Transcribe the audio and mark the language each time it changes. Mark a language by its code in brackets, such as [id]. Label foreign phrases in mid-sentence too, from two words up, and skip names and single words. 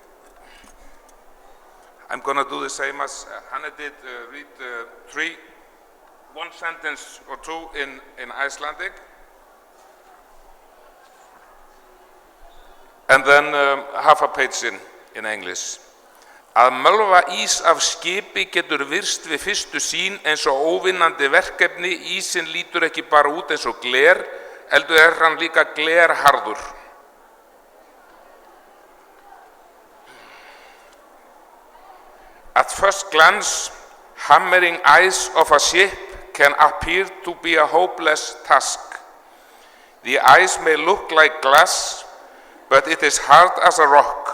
[en] I'm going to do the same as Hanne did, read one sentence or two in Icelandic, and then half a page in English. [is] Að mölva ís af skipi getur virst við fyrstu sýn eins og óvinnandi verkefni. Ísinn lítur ekki bara út eins og gler, heldur hann líka glerharður. [en] At first glance, hammering ice off a ship can appear to be a hopeless task. The ice may look like glass, but it is hard as a rock.